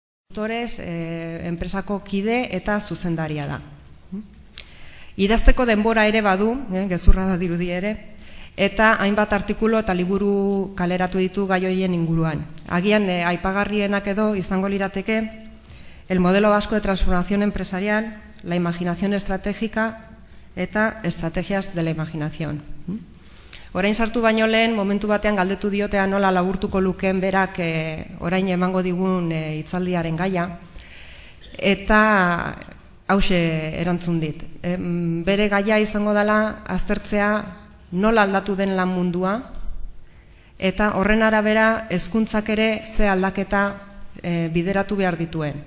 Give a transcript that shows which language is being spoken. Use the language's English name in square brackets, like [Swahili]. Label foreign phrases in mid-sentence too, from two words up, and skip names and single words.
[Basque] enpresako kide eta zuzendaria da. Idazteko denbora ere badu, gezurra da dirudi ere, eta hainbat artikulu eta liburu kaleratu ditu gai horien inguruan. Agian aipagarrienak edo izango lirateke el modelo vasco de transformación empresarial, la imaginación estratégica eta estrategias de la imaginación. Orain sartu baino lehen, momentu batean galdetu diotea nola laburtuko lukeen berak orain emango digun hitzaldiaren gaia, eta hauxe erantzun dit. Bere gaia izango dela aztertzea nola aldatu den lan mundua, eta horren arabera hezkuntzak ere ze aldaketa bideratu behar dituen.